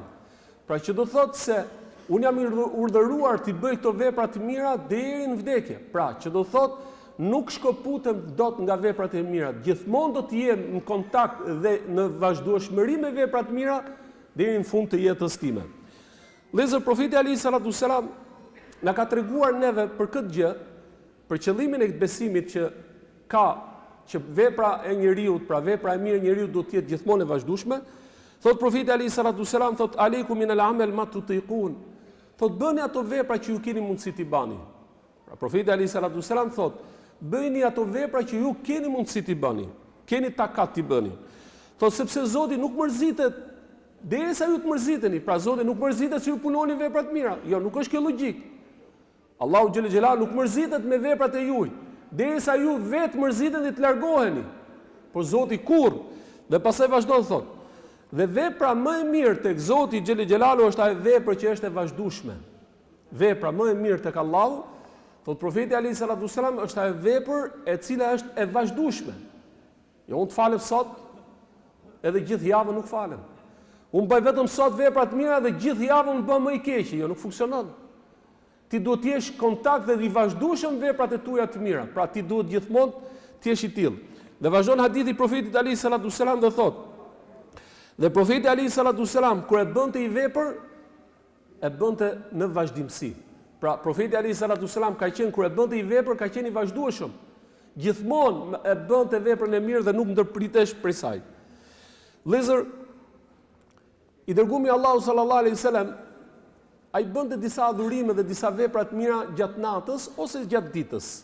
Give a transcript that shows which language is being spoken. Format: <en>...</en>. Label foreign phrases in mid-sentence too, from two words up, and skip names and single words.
<sq>Pra që do thotë se unë jam urdhëruar të bëj këto vepra të mira deri në vdekje. Pra që do thotë nuk shkoputem dot nga veprat e mira. Gjithmonë do të jem në kontakt dhe në vazhdueshmëri me veprat e mira deri në fund të jetës time. Vëllezër, profeti</sq> <ar>عليه الصلاة السلام</ar> <sq>na ka treguar neve për këtë gjë, për qëllimin e besimit që ka që vepra e njeriu, pra vepra e mirë e njeriu do të jetë gjithmonë e vazhdueshme. Thot profeti</sq> <ar>عليه الصلاة السلام, thot عليكم من الأعمال ما تطيقون.</ar> <sq>Thot bëni ato vepra që ju keni mundësi t'i bani. Pra profeti</sq> <ar>عليه الصلاة السلام</ar> <sq>thot bëni ato vepra që ju keni mundësi t'i bëni, keni takat t'i bëni. Thot sepse Zoti nuk mërzitet derisa ju të mërziteni. Pra Zoti nuk mërzitet se ju punoni vepra të mira. Jo, nuk është kjo logjik. Allahu</sq> <ar>جل جلاله</ar> <sq>nuk mërzitet me veprat e juaj, derisa ju vetë mërziteni dhe të largoheni. Por Zoti kurrë. Dhe pastaj vazhdon thot: "Dhe vepra më e mirë tek Zoti</sq> <ar>جل جلاله</ar> <sq>është ajo vepër që është e vazhdueshme." Vepra më e mirë tek Allahu, thot profeti</sq> <ar>عليه الصلاة السلام,</ar> <sq>është ajo vepër e cila është e vazhdueshme. Jo unë të falem sot, edhe gjithë javën nuk falem. Unë bëj vetëm sot vepra të mira dhe gjithë javën bëm më i keq. Jo, nuk funksionon. Ti duhet të jesh kontakt dhe i vazhdueshëm veprat e tua të mira. Pra ti duhet gjithmonë të jesh i tillë. Dhe vazhdon hadithi profetit</sq> <ar>عليه الصلاة السلام</ar> <sq>dhe thot: "Dhe profeti</sq> <ar>عليه الصلاة السلام</ar> <sq>kur e bënte i vepër, e bënte në vazhdimsi." Pra, profeti</sq> <ar>عليه الصلاة السلام</ar> <sq>ka qenë kur e bënte i vepër, ka qenë i vazhdueshëm. Gjithmonë e bënte veprën e mirë dhe nuk ndërpritesh prej saj. Vëllezër, i dërguari Allahu</sq> <ar>صلى الله عليه وسلم</ar> <sq>ai bënte disa adhurime dhe disa vepra të mira gjatë natës ose gjatë ditës.</sq>